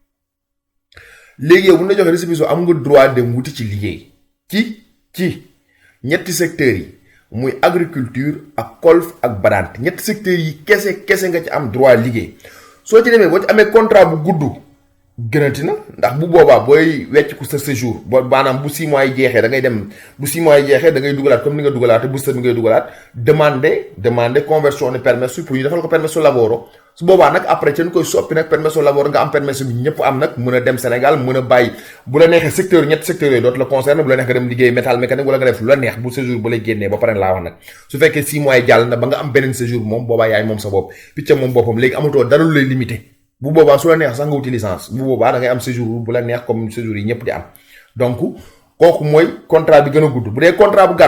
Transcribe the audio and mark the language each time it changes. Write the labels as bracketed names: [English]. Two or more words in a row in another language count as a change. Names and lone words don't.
[Wolof] léegi yow bu ñu la joxee récépissé am nga droit dem wuti ci liggéey ci ñetti secteurs yi muy agriculture ak golf ak badante ñetti secteurs yi kese nga ci am droit liggéey soo ci demee boo ci amee contrat bu gudd gënati na ndax bu boobaa booy wecc ku sa séjour boo maanaam bu 6 mois yi jeexee da ngay dem bu 6 mois yi jeexee da ngay dugalaat comme ni nga dugalaat te booster bi ngay dugalaat [French] demander conversion [Wolof] ne permesso pour ñu defal ko [Italian] permesso lavoro [Wolof] su boobaa nag après ca ñu koy soppi nag permesso lavoro nga am permesso bi ñëpp am nag mën a dem Sénégal mën a bàyyi bu la neexee secteur ñetti secteurs yooyu dootu la concerné bu la neex nga dem liggéey [French] métal mécanique [Wolof] wala nga def lu la neex bu séjour ba lay génnee ba pare laa wax nag su fekkee 6 mois yi jàll na ba nga am beneen séjour moom boobaa yaay moom sa bopp picca moom boppam léegi amatoo dara lu lay limité bu boobaa su la neex sax nga wuti licence bu boobaa da ngay am séjour bu la neex comme séjour yi ñëpp di am donc kooku mooy contrat bi gën a gudd bu dee contrat bu